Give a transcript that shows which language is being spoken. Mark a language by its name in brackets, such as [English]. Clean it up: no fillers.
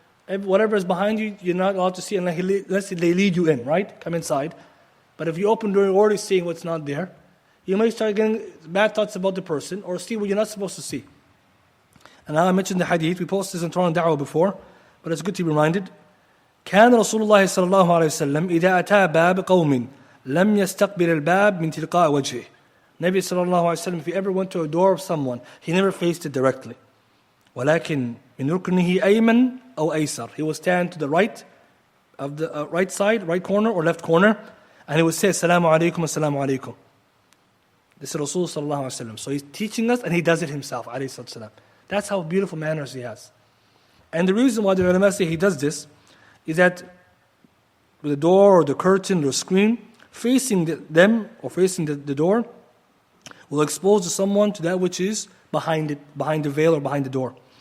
[English] And whatever is behind you, you're not allowed to see unless they lead you in, right? Come inside. But if you open the door, you're already seeing what's not there. You may start getting bad thoughts about the person or see what you're not supposed to see. And now I mentioned the hadith, we posted this on Torah and Da'wah before, but it's good to be reminded. [Arabic] كان رسول الله صلى الله عليه وسلم إذا أتى باب قوم لم يستقبل الباب من تلقاء وجهه. [English] Nabi sallallahu alayhi wa sallam, if he ever went to a door of someone, he never faced it directly. [Arabic] ولكن من ركنه أيمن أو أيسر. [English] He would stand to the right of the right side, right corner or left corner, and he would say, [Arabic] Assalamu alaikum, Assalamu alaikum. [English] This is Rasul sallallahu alayhi wa sallam. So he's teaching us and he does it himself, alayhi sallam. That's how beautiful manners he has. And the reason why the ulama say he does this is that with the door or the curtain or screen, facing them or facing the door will expose someone to that which is behind it, behind the veil or behind the door.